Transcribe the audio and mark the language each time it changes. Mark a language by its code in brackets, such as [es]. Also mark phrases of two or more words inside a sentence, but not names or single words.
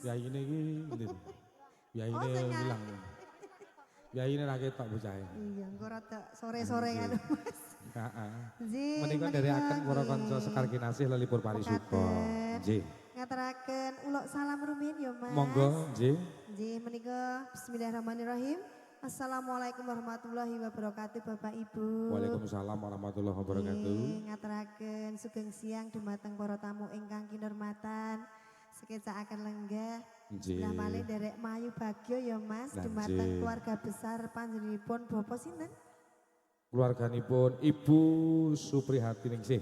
[jv] Piyaine iki ndi? Piyaine ilang. Piyaine ra ketok bocahe. Iya, engko rada sore-sore kan, Mas. Heeh. Nggih. Menika nderekaken para kanca Sekar Kinasih lelipur parisuka. Nggih. Ngaturaken uluk salam rumiyin ya, Mas. Monggo, nggih. [ar] Nggih, menika بسم الله الرحمن الرحيم. السلام عليكم ورحمة الله وبركاته [jv] Bapak Ibu. [ar] وعليكم السلام ورحمة الله وبركاته. [jv] Ngaturaken sugeng siang dumateng para tamu ingkang kinurmatan. Sekecakaken lenggah. Lah malih derek Mayu Bagyo ya Mas, dumateng [id] keluarga besar [jv] panjenenganipun Bapak sinten? Keluarganipun Ibu Suprihati Ningsih.